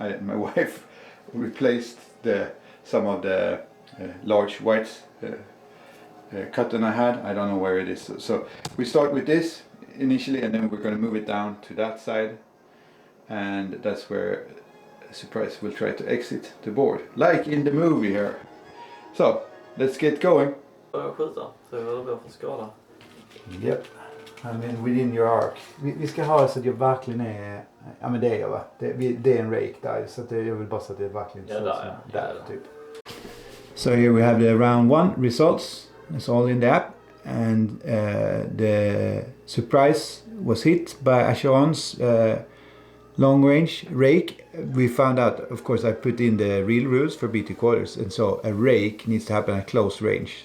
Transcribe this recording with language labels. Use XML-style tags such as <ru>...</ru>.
<en>My wife replaced some of the large whites cotton I had. I don't know where it is. So we start with this initially, and then we're going to move it down to that side, and that's where Surprise will try to exit the board, like in the movie here. So let's get going.</en> <sv>Börja skjuta, så jag vill gå för skada.</sv> <en>Yep. I mean within your arc.</en> <sv>Vi ska ha så att jag verkligen är... Ja men det är jag, va? Det är en rake där, så att jag vill bara så att det verkligen Ja, där typ.</sv> <en>So here we have the round 1 results. It's all in the app. And the Surprise was hit by Acheron's long range rake. We found out, of course, I put in the real rules for BT quarters, and so a rake needs to happen at close range.</en>